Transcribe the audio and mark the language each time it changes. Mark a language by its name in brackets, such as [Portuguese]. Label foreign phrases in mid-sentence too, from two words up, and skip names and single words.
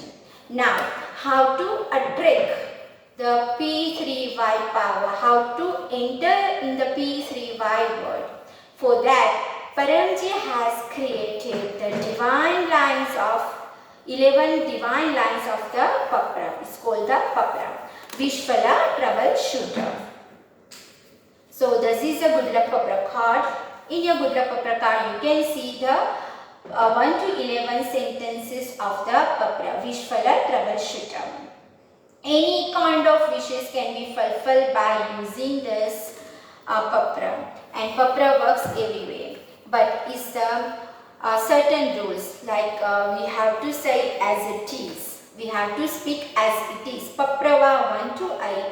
[English] Now, how to attract the P3Y power. How to enter in the P3Y world. For that, Paramji has created the divine lines of 11 divine lines of the Papra. It's called the Papra. Vishpala troubleshooter. So this is a good luck Papra card. In your good luck Papra card, you can see the 1 to 11 sentences of the Papra. Vishpala troubleshooter. Any kind of wishes can be fulfilled by using this Papra. And Papra works everywhere. But it's certain rules like we have to say as it is. We have to speak as it is. Paprava 1 to 8.